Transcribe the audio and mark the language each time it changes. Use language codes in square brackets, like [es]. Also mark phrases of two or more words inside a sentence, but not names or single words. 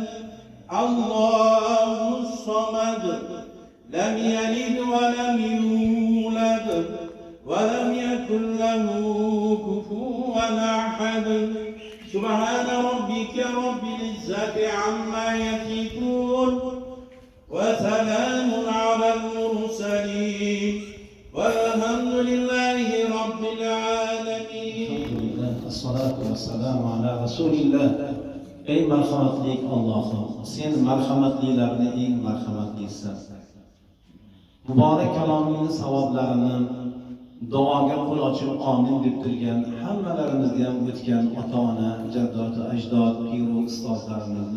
[ar] الله الصمد لم يلد ولم يولد ولم يكن له كفوا أحد سبحان ربك رب العزة عما يصفون وسلام على المرسلين والحمد لله رب العالمين. الصلاة والسلام على رسول الله. [uz] Ey marhamatli Allohim, sen marhamatlilarni eng marhamatlisisan. Muborak kalomingning savoblarini duoga qo'l ochib amin deb turgan hammalarimizga ham o'tgan ota-ona, jaddod, ajdod, piru ustozlarimizni